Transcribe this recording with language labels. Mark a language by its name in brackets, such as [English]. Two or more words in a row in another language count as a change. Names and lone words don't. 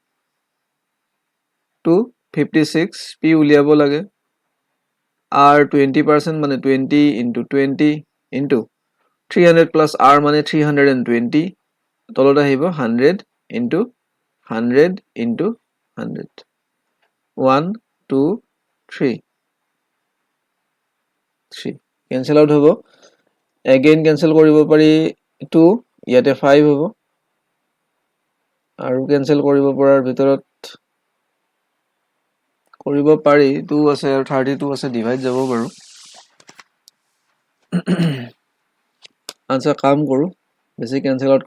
[Assamese] 256 p উলিয়াব লাগে r 20% মানে 20 into 20 into 300 plus r মানে 320 তলত আহিব 100 into 100 into 100 1 2 3 3 [English] cancel out [Assamese] হ'ব [English] again cancel [Assamese] কৰিব পাৰি 2 ইয়াতে 5 হ'ব আৰু cancel কৰিব পৰাৰ ভিতৰত কৰিব পাৰি 2 আছে আৰু 32 আছে ডিভাইড যাব বাৰু আচ্ছা কাম কৰো বেছি [English] cancel out